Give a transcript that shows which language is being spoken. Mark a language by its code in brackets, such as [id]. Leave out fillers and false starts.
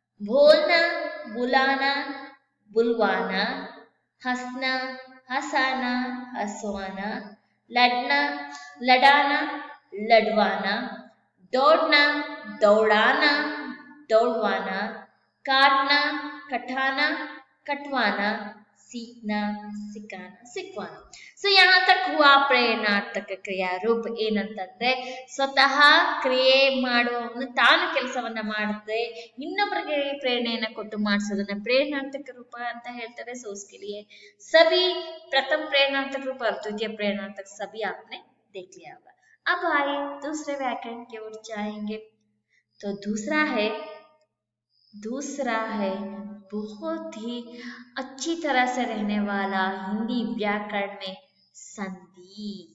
[hi] बोलना, बुलाना, बुलवाना, हंसना, हंसाना, हंसवाना, लड़ना, लड़ाना, लड़वाना, दौड़ना, दौड़ाना, दौड़वाना, काटना, कटाना, कटवाना, सीखना, सिखाना, सिखवाना। [kn] ಸೊ [hi] यहाँ तक हुआ [kn] ಪ್ರೇರಣಾರ್ಥಕ ಕ್ರಿಯಾ ರೂಪ। ಏನಂತಂದ್ರೆ ಸ್ವತಃ ಕ್ರಿಯೆ ಮಾಡುವವನು ತಾನು ಕೆಲಸವನ್ನ ಮಾಡದೆ ಇನ್ನೊಬ್ಬರಿಗೆ ಪ್ರೇರಣೆಯನ್ನ ಕೊಟ್ಟು ಮಾಡಿಸೋದನ್ನ ಪ್ರೇರಣಾರ್ಥಕ ರೂಪ ಅಂತ ಹೇಳ್ತಾರೆ। [hi] ಸೊ उसके लिए सभी प्रथम प्रेरणार्थक रूप और द्वितीय प्रेरणार्थक सभी आपने देख लिया होगा। अब आइए दूसरे व्याकरण की ओर जाएंगे। तो दूसरा है बहुत ही अच्छी तरह से रहने वाला हिंदी व्याकरण में संधि।